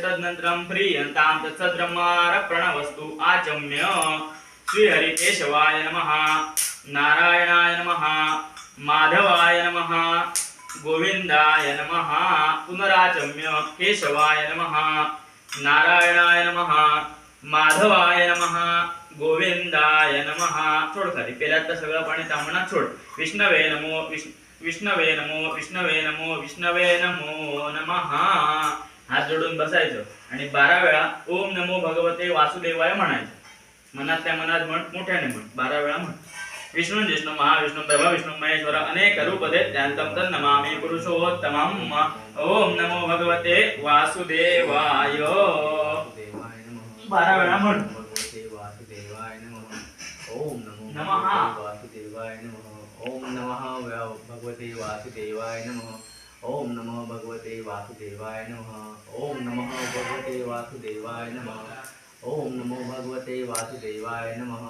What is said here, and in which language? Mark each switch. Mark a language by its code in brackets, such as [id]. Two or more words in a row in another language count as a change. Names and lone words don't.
[sa] तदनन्तरं प्रीयन्तां तत्सद्ब्रह्मार्पणवस्तु आचम्य श्रीहरिकेशवाय नमः, नारायणाय नमः, माधवाय नमः, गोविंदाय नमः. पुनराचम्य केशवाय नमः, नारायणाय नमः, माधवाय नमः, गोविंदाय नमः. [mr] सोड खाली. पहिल्यांदा सगळं पाणी तांबणात सोड. [sa] विष्णवे नमो विष्णवे नमो विष्णवे नमो विष्णवे नमो नमः. [mr] हात जोडून बसायचं आणि 12 वेळा [sa] ओम नमो भगवते वासुदेवाय [mr] म्हणायचं. मनातल्या मनात म्हण, मोठ्याने म्हण, 12 वेळा म्हण. [sa] विष्णू जिष्णू महाविष्णू ब्रह्म विष्णू महेश्वर अनेक रूप देत्यांतं तन्नमामि पुरुषोत्तमम्. ओम नमो भगवते वासुदेवाय [mr] 12 वेळा म्हण. [sa] ओम नमो वासुदेवाय नमः. ओम नमः भगवते वासुदेवाय नमः. ओम नमः भगवते वासुदेवाय नमः. ओम नमः भगवते वासुदेवाय नमः. ओम नमो भगवते वासुदेवाय नमः.